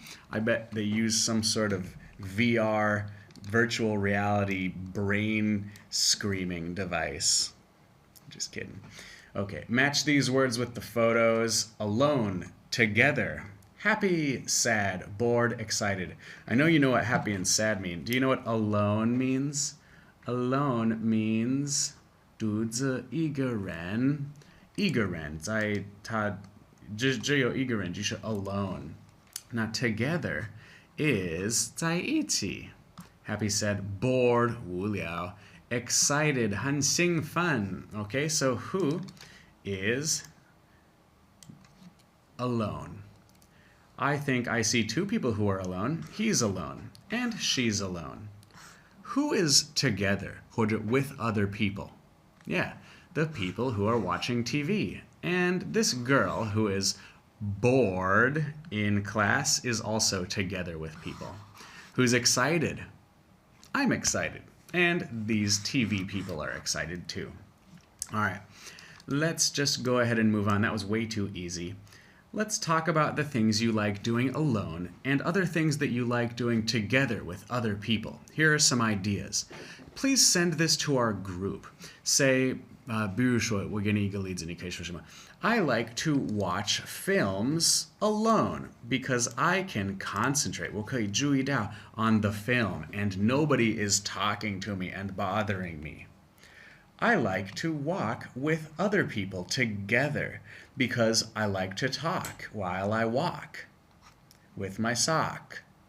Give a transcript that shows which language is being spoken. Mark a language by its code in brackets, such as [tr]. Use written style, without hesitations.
[en] I bet they use some sort of VR, virtual reality, brain screaming device. Just kidding. Okay, match these words with the photos. Alone, together, happy, sad, bored, excited. I know you know what happy and sad mean. Do you know what alone means? Alone means [zh] 独自一个人，一个人在他只有一个人就是 alone. [en] Now together is [zh] 在一起. [en] Happy, sad, bored, [zh] 无聊. [en] Excited, [zh] 很兴奋. [en] Okay, so who is alone? I think I see two people who are alone. He's alone and she's alone. Who is together or with other people? Yeah, the people who are watching TV. And this girl who is bored in class is also together with people. Who's excited? I'm excited. And these TV people are excited too. All right, let's just go ahead and move on. That was way too easy. Let's talk about the things you like doing alone and other things that you like doing together with other people. Here are some ideas. Please send this to our group. [zh] Say, 比如说，我给你一个例子，你可以说什么? [en] I like to watch films alone because I can concentrate. [zh] 我可以注意到 [en] on the film and nobody is talking to me and bothering me. I like to walk with other people together because I like to talk while I walk with my sock.